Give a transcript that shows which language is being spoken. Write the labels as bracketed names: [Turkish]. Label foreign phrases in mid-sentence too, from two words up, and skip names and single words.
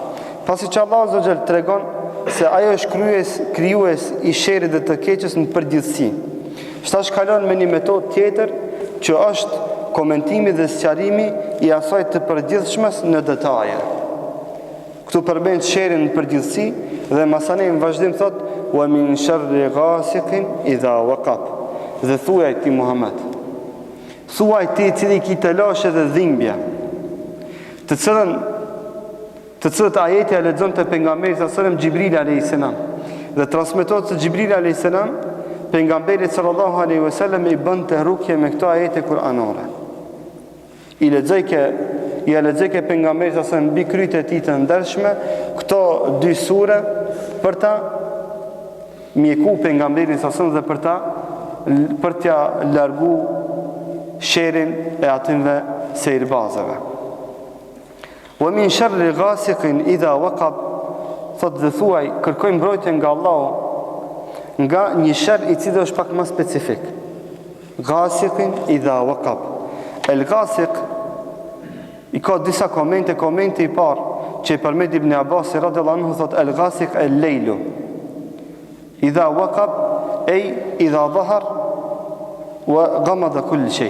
[Albanian] Pasi që [Arabic] الله عز وجل [Albanian] tregon se ajo është krijues i sherrit dhe të keqes në përgjithësi. Shtash kalon me një metodë tjetër që është komentimi dhe sqarimi i asaj të përgjithshmes në detaje. Këtu përmend sherrin në përgjithësi dhe masane në vazhdim thot [Arabic] ومن شر غاسق إذا وقب. [Albanian] Dhe thuaj ti Muhammed, thuaj ti i cili ki të lashe dhe dhimbje, të cilët ajeti e lexon të pejgamberit [Arabic] صلى الله عليه وسلم [Albanian] Xhibril [Arabic] عليه السلام. [Albanian] Dhe transmetohet se Xhibril [Arabic] عليه السلام [Albanian] pejgamberit [Arabic] صلى الله عليه وسلم [Albanian] i bënte rukje me këto ajete kuranore. I lexojke pejgamberit [Arabic] صلى الله عليه وسلم [Albanian] mbi kryet e tij të ndershme këto dy sure për ta mjeku pejgamberin [Arabic] صلى الله عليه وسلم [Albanian] dhe për t'ja largu sherrin e atyve sejrbazëve. [Arabic] ومن شر غاسق إذا وقب, [Albanian] thot dhe thuaj, kërkoj mbrojtje nga Allahu nga një sherr i cili është pak më specifik. [Arabic] غاسق إذا وقب. الغاسق [Albanian] i ka disa komente i parë që i përmend [Arabic] Ibn Abbas رضي الله عنه thot الغاسق الليل إذا وقب أي إذا ظهر وغمد كل شيء.